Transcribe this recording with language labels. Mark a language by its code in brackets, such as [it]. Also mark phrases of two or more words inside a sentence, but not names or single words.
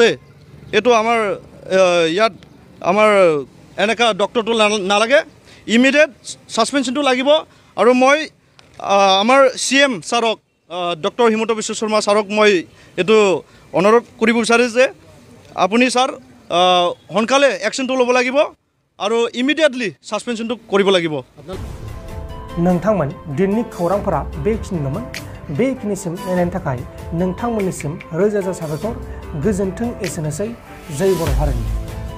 [as] এইটো আমাৰ ইয়াত আমাৰ এনেকুৱা ডক্টৰটো নালাগে, [en] immediate suspension [as] লাগিব। আৰু মই আমাৰ CM ছাৰক ডক্টৰ হিমন্ত বিশ্ব শৰ্মা ছাৰক মই এইটো অনুৰোধ কৰিব বিচাৰিছোঁ যে আপুনি ছাৰ সোনকালে একশ্যনটো ল'ব লাগিব আৰু [en] immediately suspension [as] কৰিব লাগিব। [brx] नोंथांमोन दिननि खौरांफोरा बेखिनिल'मोन। बेखिनिसिम नायनायनि थाखाय नोंथांमोननिसिम रोजा रोजा साबायखर। गोजोन्थों। एसेनोसै। जय बर' हारिनि।